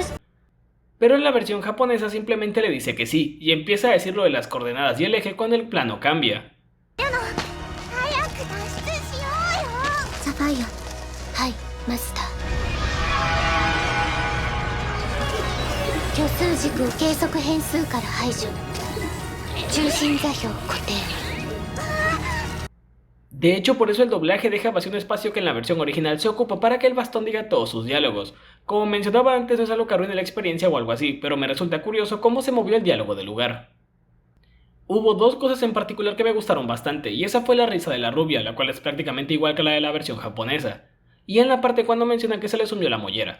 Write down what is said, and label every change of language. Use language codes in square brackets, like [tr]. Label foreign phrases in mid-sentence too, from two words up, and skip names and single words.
[es] Pero en la versión japonesa simplemente le dice que sí, y empieza a decir lo de las coordenadas y el eje cuando el plano cambia. [ja] Sapphire. はい、マスター. 虚数軸を計測変数から排除。中心座標固定。 [es] De hecho, por eso el doblaje deja vacío un espacio que en la versión original se ocupa para que el bastón diga todos sus diálogos. Como mencionaba antes, no es algo que arruine la experiencia o algo así, pero me resulta curioso cómo se movió el diálogo del lugar. Hubo dos cosas en particular que me gustaron bastante, y esa fue la risa de la rubia, la cual es prácticamente igual que la de la versión japonesa, y en la parte cuando mencionan que se les hundió la mollera.